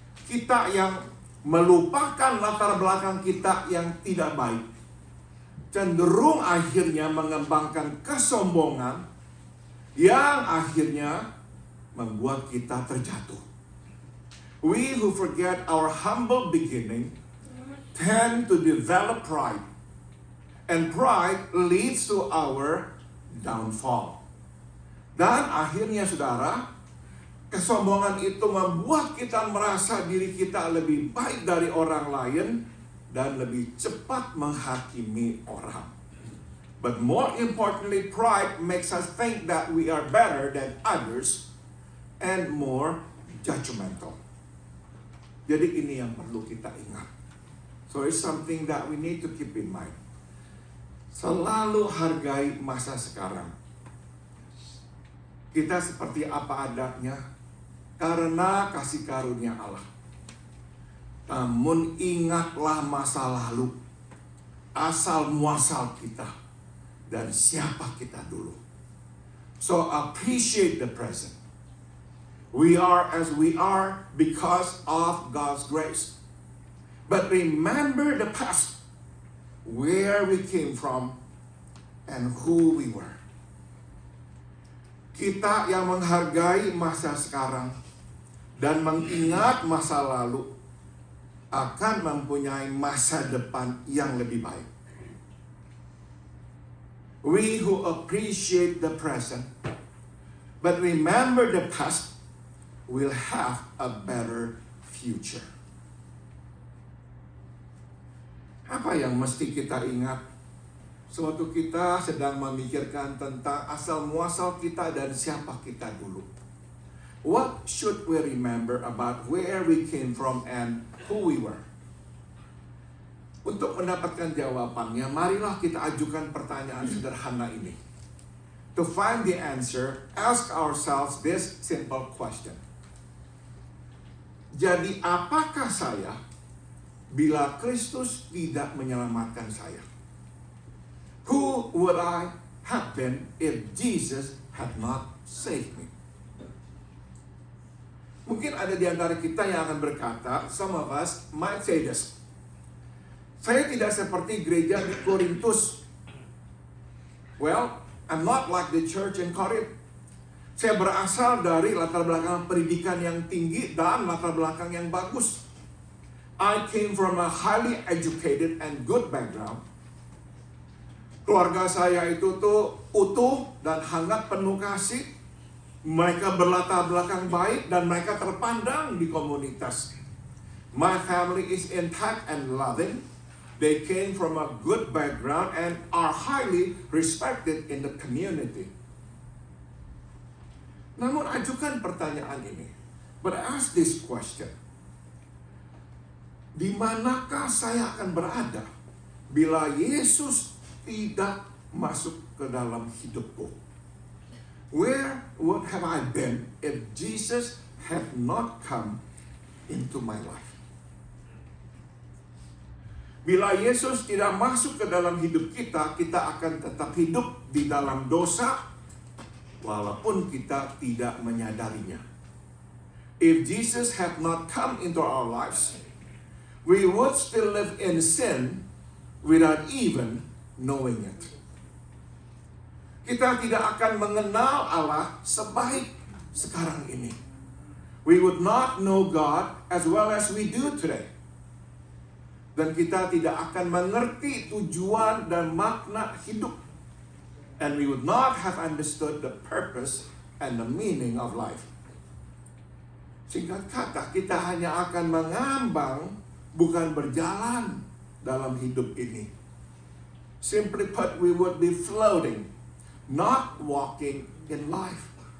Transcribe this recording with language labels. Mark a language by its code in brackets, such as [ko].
[id] Kita yang melupakan latar belakang kita yang tidak baik, cenderung akhirnya mengembangkan kesombongan yang akhirnya membuat kita terjatuh. [en] We who forget our humble beginning tend to develop pride, and pride leads to our downfall. [id] Dan akhirnya saudara, kesombongan itu membuat kita merasa diri kita lebih baik dari orang lain dan lebih cepat menghakimi orang. [en] But more importantly, pride makes us think that we are better than others and more judgmental. [id] Jadi ini yang perlu kita ingat. [en] So it's something that we need to keep in mind. [id] Selalu hargai masa sekarang. Kita seperti apa adanya karena kasih karunia Allah. Namun ingatlah masa lalu, asal muasal kita, dan siapa kita dulu. [en] So appreciate the present. We are as we are because of God's grace. But remember the past, where we came from and who we were. [id] Kita yang menghargai masa sekarang dan mengingat masa lalu akan mempunyai masa depan yang lebih baik. [en] We who appreciate the present but remember the past will have a better future. [id] Apa yang mesti kita ingat sewaktu kita sedang memikirkan tentang asal muasal kita dan siapa kita dulu? [en] What should we remember about where we came from and who we were? [id] Untuk mendapatkan jawabannya, marilah kita ajukan pertanyaan sederhana ini. [en] To find the answer, ask ourselves this simple question. [id] Jadi apakah saya bila Kristus tidak menyelamatkan saya? [en] Who would I have been if Jesus had not saved me? [id] Mungkin ada di antara kita yang akan berkata, [en] some of us might say this. [id] Saya tidak seperti gereja di Korintus. [en] Well, I'm not like the church in Corinth. [id] Saya berasal dari latar belakang pendidikan yang tinggi dan latar belakang yang bagus. [en] I came from a highly educated and good background. [id] Keluarga saya itu tuh utuh dan hangat penuh kasih. Mereka berlatar belakang baik dan mereka terpandang di komunitas. [en] My family is intact and loving. They came from a good background and are highly respected in the community. [id] Namun ajukan pertanyaan ini. [en] But ask this question. [id] Di manakah saya akan berada bila Yesus tidak masuk ke dalam hidupku? [en] Where would have I been if Jesus had not come into my life? [id] Bila Yesus tidak masuk ke dalam hidup kita, kita akan tetap hidup di dalam dosa, walaupun kita tidak menyadarinya. [en] If Jesus had not come into our lives, we would still live in sin without even knowing it. [id] Kita tidak akan mengenal Allah sebaik sekarang ini. [en] We would not know God as well as we do today. [id] Dan kita tidak akan mengerti tujuan dan makna hidup [en] and we would not have understood the purpose and the meaning of life. [id] Singkat kata, kita hanya akan mengambang, bukan berjalan dalam hidup ini. [en] Simply put, we would be floating, not walking in life.